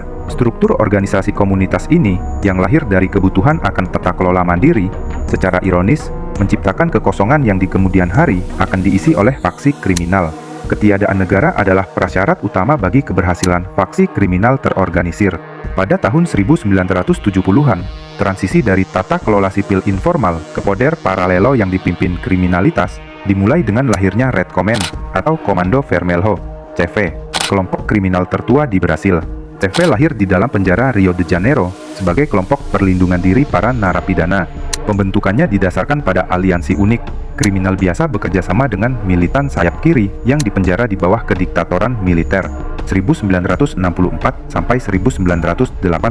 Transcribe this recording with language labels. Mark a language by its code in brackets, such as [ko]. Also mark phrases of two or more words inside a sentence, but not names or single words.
[id] Struktur organisasi komunitas ini, yang lahir dari kebutuhan akan tata kelola mandiri, secara ironis, menciptakan kekosongan yang di kemudian hari akan diisi oleh faksi kriminal. Ketiadaan negara adalah prasyarat utama bagi keberhasilan faksi kriminal terorganisir. Pada tahun 1970-an, transisi dari tata kelola sipil informal ke [pt] poder paralelo [id] yang dipimpin kriminalitas dimulai dengan lahirnya Red Command atau Komando Vermelho, CV, kelompok kriminal tertua di Brasil. CV lahir di dalam penjara Rio de Janeiro sebagai kelompok perlindungan diri para narapidana. Pembentukannya didasarkan pada aliansi unik. Kriminal biasa bekerja sama dengan militan sayap kiri yang dipenjara di bawah kediktatoran militer 1964 sampai 1985.